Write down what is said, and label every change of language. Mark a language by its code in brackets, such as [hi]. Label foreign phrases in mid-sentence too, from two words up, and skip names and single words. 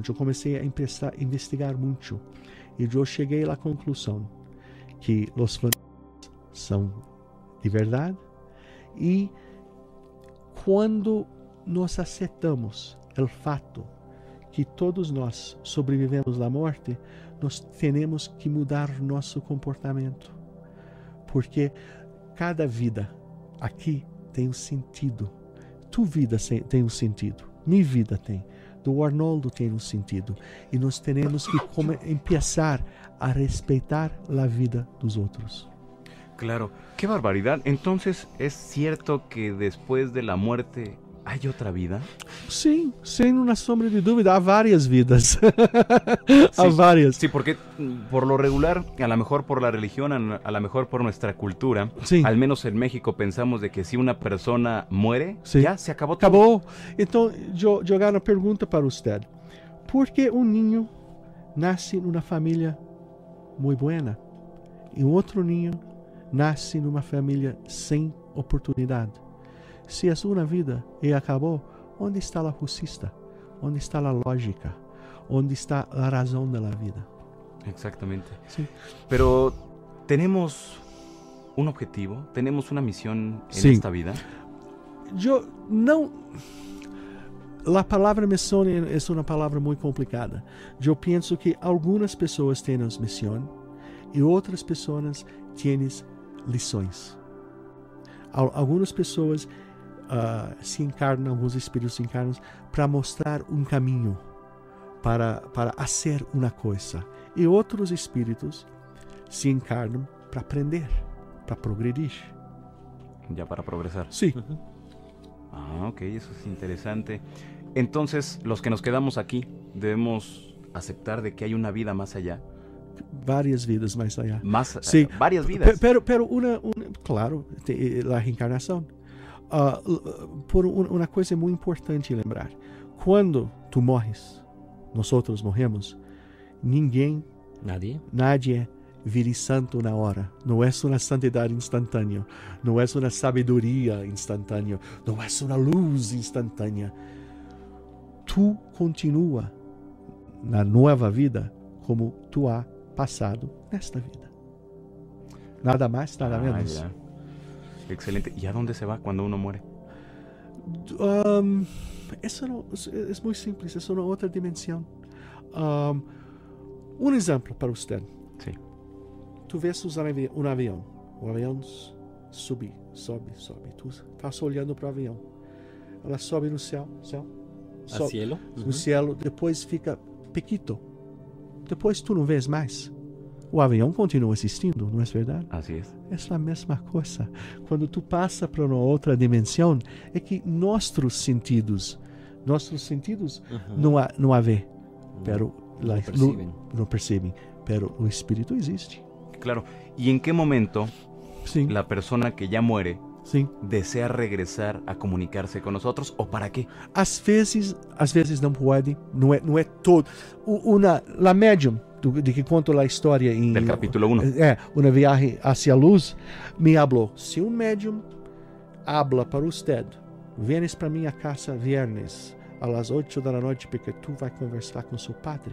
[pt] Eu comecei a investigar muito e eu cheguei à conclusão que os fantasmas são de verdade e quando nós aceitamos o fato que todos nós sobrevivemos à morte, nós temos que mudar nosso comportamento, porque cada vida aqui tem um sentido. Tua vida tem um sentido, minha vida tem, do Arnoldo tem um sentido, e nós temos que começar a respeitar a vida dos outros. [es] Claro, qué barbaridad. Entonces, ¿es cierto que después de la muerte hay otra vida? [pt] Sim, sem uma sombra de dúvida, há várias vidas. Há várias. [es] Sí, porque por lo regular, a lo mejor por la religión, a lo mejor por nuestra cultura, Sí. al menos en México pensamos de que si una persona muere, Sí. ya se acabó todo. [pt] Acabou. Então, jogar uma pergunta para você. Por que um ninho nasce numa família muito boa e outro ninho nasce numa família sem oportunidade? Se é uma vida e acabou, onde está a justiça? Onde está a lógica? Onde está a razão da vida? [es] Exactamente. Sí. Pero tenemos un objetivo, tenemos una misión en Sí. esta vida. [pt] Eu não. A palavra missão é uma palavra muito complicada. Eu penso que algumas pessoas têm missão e outras pessoas têm lições. Algumas pessoas se encarnam, alguns espíritos se encarnam para mostrar um caminho, para fazer uma coisa. E outros espíritos se encarnam para aprender, para progredir. [es] Ya para progresar. [pt] Sim. [es] Ah, ok, eso es interesante. Entonces, los que nos quedamos aquí, debemos aceptar de que hay una vida más allá. [pt] Várias vidas mais allá. [es] Más, Sí. varias vidas. Pero claro, [pt] a reencarnação. Por uma coisa muito importante lembrar. Quando tu morres, nós outros morremos, nadie vire santo na hora. Não é uma santidade instantânea. Não é uma sabedoria instantânea. Não é uma luz instantânea. Tu continua na nova vida como tu há passado nesta vida. Nada mais, nada menos. [es] Ya. Excelente. ¿Y a dónde se va cuando uno muere? [pt] Isso é muito simples, isso é uma outra dimensão. Um exemplo para você. [es] Sí. [pt] Tu vês um avião. O avião sobe. Tu estás olhando para o avião. Ela sobe no céu. [es] ¿Al cielo? [pt] No céu, depois fica pequito. Depois tu não vês mais. O avião continua existindo, não é verdade? [es] Así es. [pt] É a mesma coisa. Quando tu passa para uma outra dimensão, é que nossos sentidos não há ver, pero não percebem, pero o espírito existe. [es] Claro. ¿Y en qué momento [pt] Sim, [es] la persona que ya muere [pt] sim. [es] desea regresar a comunicarse con nosotros o para qué? [pt] Às vezes não pode, não é todo. [es] La médium [pt] de que conto a história em [es] Del capítulo 1. [pt] uma viagem hacia a luz, me falou: se um médium [es] habla para usted, [pt] vienes para minha casa [es] viernes a las 8 [pt] da noite porque tu vai conversar com seu padre.